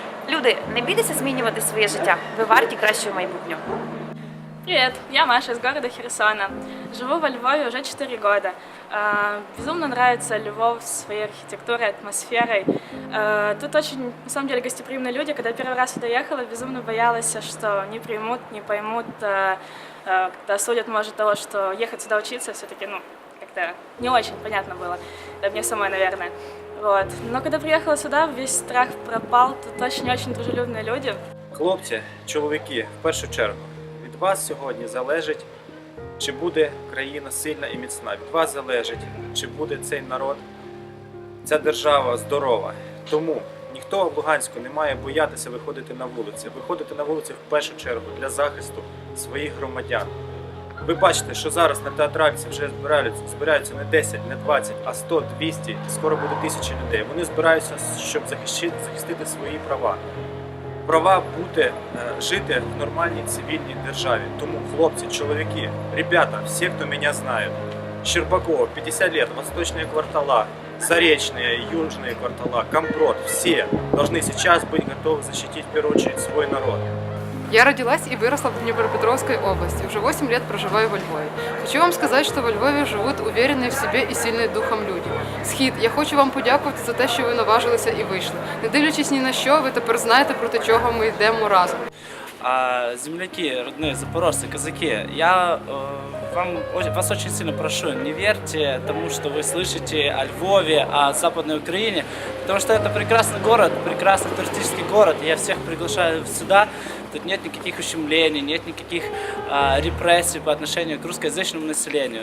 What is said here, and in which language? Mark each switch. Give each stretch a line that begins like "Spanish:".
Ukrainian: Люди, не бійтеся змінювати своє життя. Ви варті кращого майбутнього.
Russian: Привет, я Маша из города Херсона. Живу во Львове уже 4 года. Безумно нравится Львов своей архитектурой, атмосферой. Тут очень, на самом деле, гостеприимные люди. Когда первый раз сюда ехала, безумно боялась, что не примут, не поймут, когда судят, может, того, что ехать сюда учиться все-таки, как-то не очень понятно было. Да мне самой, наверное. Вот. Но когда приехала сюда, весь страх пропал. Тут очень-очень дружелюбные люди.
Ukrainian: Хлопці, чоловіки, в першу чергу, від вас сьогодні залежить, чи буде країна сильна і міцна. Від вас залежить, чи буде цей народ, ця держава здорова. Тому ніхто в Луганську не має боятися виходити на вулиці. Виходити на вулиці в першу чергу для захисту своїх громадян. Ви бачите, що зараз на театральці вже збираються не 10, не 20, а 100, 200, скоро буде 1000 людей. Вони збираються, щоб захистити свої права. Права жити в нормальній цивільній державі. Тому, хлопці, чоловіки,
Russian: ребята, всі, хто мене знає, Щербаков, 50 лет, восточные квартала, Заречные, южные квартала, Компрот, все должны сейчас быть готовы защитить в первую очередь свой народ. Я родилась и выросла в Днепропетровской области. Уже 8 лет проживаю во Львове. Хочу вам сказать, что во Львові живуть уверенные в себе
Ukrainian: і сильні духом
Russian: люди.
Ukrainian: Схід, я хочу вам подякувати за те, що ви наважилися і вийшли. Не дивлячись ні на що, ви тепер знаєте, проти чого ми йдемо разом.
Russian: Земляки, родные запорожцы, казаки, я вас очень сильно прошу, не верьте тому, что вы слышите о Львове, о Западной Украине, потому что это прекрасный город, прекрасный туристический город, и я всех приглашаю сюда. Тут нет никаких ущемлений, нет никаких репрессий по отношению к русскоязычному населению.